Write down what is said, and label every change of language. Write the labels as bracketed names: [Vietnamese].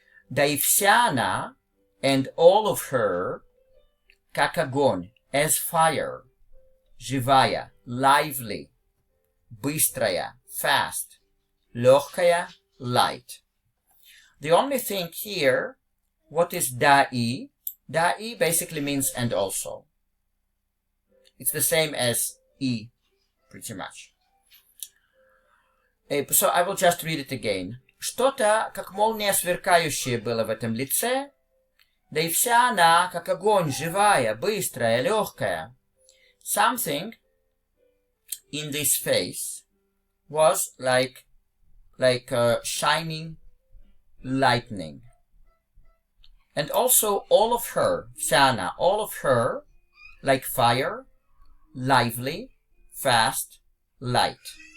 [Russian] Да и вся она, [English] and all of her, [Russian] как огонь, [English] as fire, [Russian] живая, lively, быстрая, fast, легкая, light. [English] The only thing here, what is da'i? Da'i basically means and also. It's the same as e, pretty much. So I will just read it again. [Russian] Что-то, как молния сверкающая было в этом лице, да и вся она, как огонь, живая, быстрая, легкая. [English] Something in this face was like shining lightning. And also all of her, [Russian] вся она, [English] all of her, like fire, lively, fast, light.